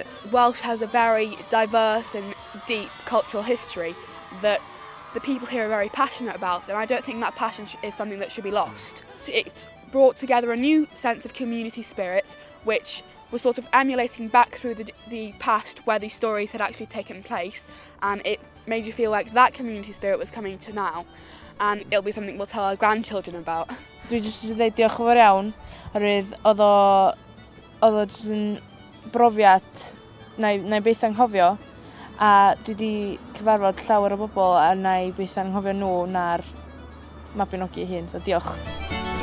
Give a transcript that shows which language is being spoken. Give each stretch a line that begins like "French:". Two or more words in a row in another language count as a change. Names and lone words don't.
English: Welsh has a very diverse and deep cultural history that the people here are very passionate about, and I don't think that passion is something that should be lost. It brought together a new sense of community spirit, which was sort of emulating back through the past where these stories had actually taken place, and it made you feel like that community spirit was coming to now, and it'll be something we'll tell our grandchildren about.
Welsh: Dwi jyst yn dweud diolch yn fawr iawn, oherwydd oedd o jyst yn brofiad na i byth anghofio, a dwi wedi cyfarfod llawer o bobl a na i byth anghofio nhw na'r Mabinogi hyn, so diolch.